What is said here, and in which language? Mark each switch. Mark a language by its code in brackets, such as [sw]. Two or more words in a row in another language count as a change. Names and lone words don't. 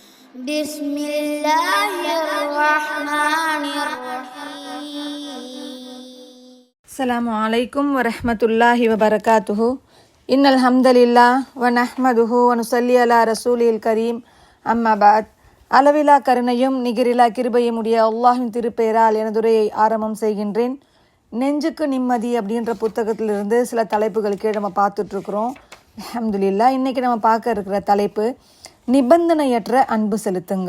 [ar] بسم الله الرحمن الرحيم. السلام عليكم ورحمة الله وبركاته. إن الحمد لله ونحمده ونصلي على رسوله الكريم. أما بعد. [ta] அளவிலா கருணையும் நிகரிலா கிருபையும் உடைய அல்லாஹின் திருப்பெயரால் எனதுரையை ஆரம்பம் செய்கின்றேன். நெஞ்சுக்கு நிம்மதி அப்படின்ற புத்தகத்திலிருந்து சில தலைப்புகள் கீழே நம்ம பார்த்துட்ருக்குறோம். அல்ஹம்துலில்லாஹ். இன்றைக்கி நம்ம பார்க்க இருக்கிற தலைப்பு நிபந்தனையற்ற அன்பு செலுத்துங்கள்.